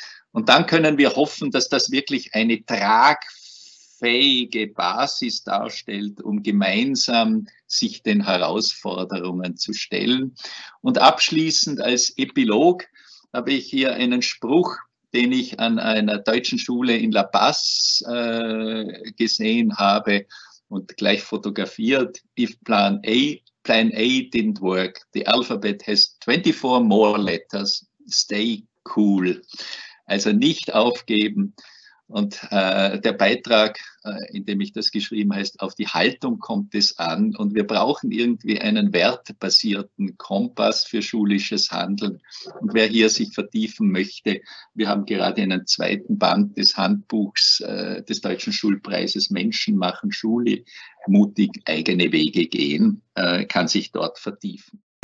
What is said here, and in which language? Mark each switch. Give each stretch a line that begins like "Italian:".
German: Und dann können wir hoffen, dass das wirklich eine tragfähige Basis darstellt, um gemeinsam sich den Herausforderungen zu stellen. Und abschließend als Epilog habe ich hier einen Spruch, den ich an einer deutschen Schule in La Paz gesehen habe und gleich fotografiert.
English: If Plan A didn't work, the alphabet has 24 more letters, stay cool.
German: Also nicht aufgeben. Und der Beitrag, in dem ich das geschrieben habe, heißt, auf die Haltung kommt es an. Und wir brauchen irgendwie einen wertebasierten Kompass für schulisches Handeln. Und wer hier sich vertiefen möchte, wir haben gerade einen zweiten Band des Handbuchs des Deutschen Schulpreises Menschen machen Schule, mutig eigene Wege gehen, kann sich dort vertiefen.